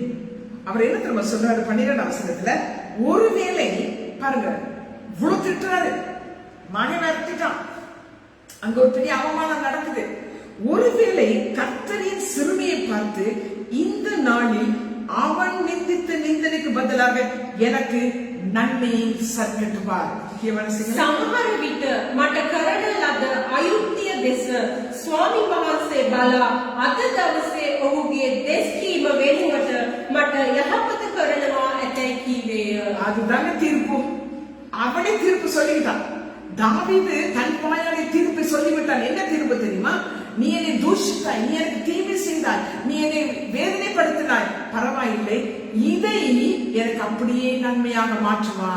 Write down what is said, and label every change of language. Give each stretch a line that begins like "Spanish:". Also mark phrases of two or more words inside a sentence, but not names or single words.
Tamil: அவர் என்ன தெரியுமா சொல்றாரு 12ஆம் வசனத்துல, ஒருவேளை பாருங்க இவ்வளவு திட்டுறாரு, மகன் விரட்டிட்டான், அங்க ஒரு பெரிய அவமானம் நடக்குது. ஒருவேளை கர்த்தரின் சிறுமையை பார்த்து இந்த நாளில் அவன் நிந்தித்த நிந்தனைக்கு பதிலாக எனக்கு நன்மையை சற்கட்டுவார்.
Sinhala: සමහර විට මට කරන ලද අයුක්තිය දෙස ස්වාමීන් වහන්සේ බලා අද දවසේ ඔහුගේ දෙස් කීම වෙනුවට මට යහපත කරනවා ඇතැයි කීවේය.
Tamil: அதுதாங்க தீர்ப்பு. அவனே தீர்ப்பு சொல்லிட்டான். தாவீது தன் வாயாலே தீர்ப்பை சொல்லிவிட்டான். என்ன தீர்ப்பு தெரியுமா? நீ என்னை தூஷித்தாய், நீ எனக்கு தீமை செய்தாய், நீ என்னை வேதனைப்படுத்தினாய், பரவாயில்லை, இதை எனக்கு அப்படியே நன்மையாக மாற்றுவார்.